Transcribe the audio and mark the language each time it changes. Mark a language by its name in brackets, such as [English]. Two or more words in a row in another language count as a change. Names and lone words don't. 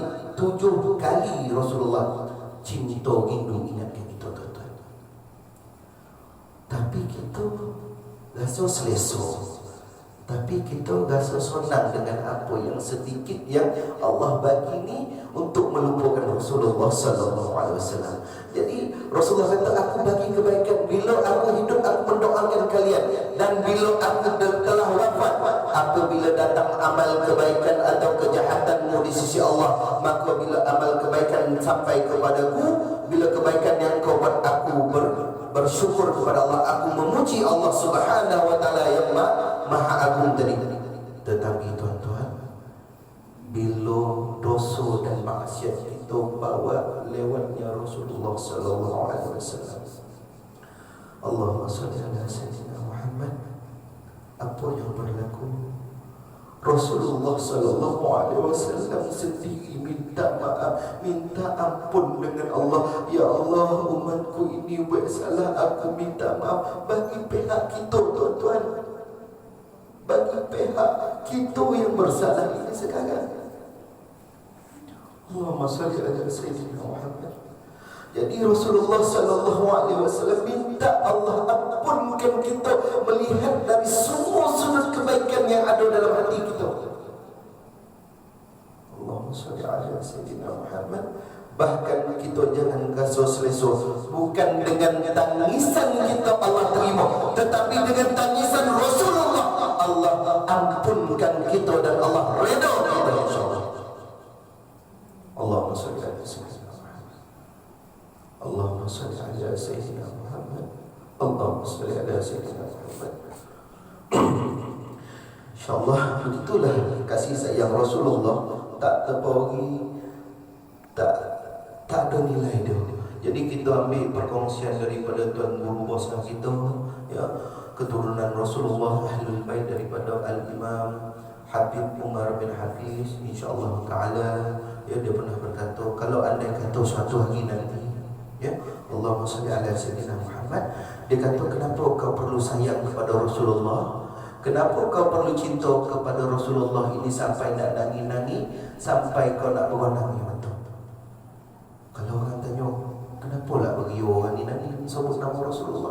[Malay] 7 kali Rasulullah cinta rindu ingat kita, tuan-tuan. Tapi kita rasa selesa, tapi kita rasa senang dengan apa yang sedikit yang Allah bagi ni untuk melupakan Rasulullah [Arabic] صلى الله عليه وسلم. [Malay] Jadi Rasulullah kata, aku bagi kebaikan bila aku hidup, aku mendoakan kalian, dan bila aku telah wafat, apabila datang amal kebaikan atau kejahatanmu di sisi Allah, maka bila amal kebaikan sampai kepadaku, bila kebaikan yang kau buat, aku bersyukur kepada Allah, aku memuji Allah [Arabic] سبحانه وتعالى [Malay] yang maha agung tadi. Tetapi tuan-tuan, bila dosa dan maksiat kita bawa lewatnya Rasulullah [Arabic] صلى الله عليه وسلم, اللهم صل على سيدنا محمد, [Malay] apa yang berlaku? Rasulullah [Arabic] صلى الله عليه وسلم [Malay] sendiri minta maaf, minta ampun dengan Allah. Ya Allah, umatku ini buat salah, aku minta maaf. Bagi pihak kita, tuan-tuan, bagi pihak kita yang bersalah ini sekarang. [Arabic] اللهم صل على سيدنا محمد. [Malay] Jadi Rasulullah [Arabic] صلى الله عليه وسلم [Malay] minta Allah ampunkan kita melihat dari semua sudut kebaikan yang ada dalam hati kita. [Arabic] اللهم صل على سيدنا محمد. [Malay] Bahkan kita jangan rasa selesa, bukan dengan tangisan kita Allah terima, tetapi dengan tangisan Rasulullah Allah ampunkan kita dan Allah redha kita, insyaallah. [Arabic] اللهم صل على سيدنا محمد. اللهم صل على سيدنا محمد. اللهم صل على سيدنا محمد. [Malay] InsyaAllah begitulah kasih sayang Rasulullah, tak terpori, tak ada nilai dia. Jadi kita ambil perkongsian daripada tuan guru besar kita, ya, keturunan Rasulullah Ahlul Bait daripada Al-Imam Habib Umar bin Hafiz, [Arabic] إن شاء الله تعالى, [Malay] ya, dia pernah berkata, kalau andai kata suatu hari nanti, ya, [Arabic] اللهم صل على سيدنا محمد, [Malay] dia kata, kenapa kau perlu sayang kepada Rasulullah? Kenapa kau perlu cinta kepada Rasulullah ini sampai nak nangis-nangis, sampai kau nak beronang, ya betul. Kalau orang tanya, kenapa lah bagi orang ni nangis sebut nama Rasulullah?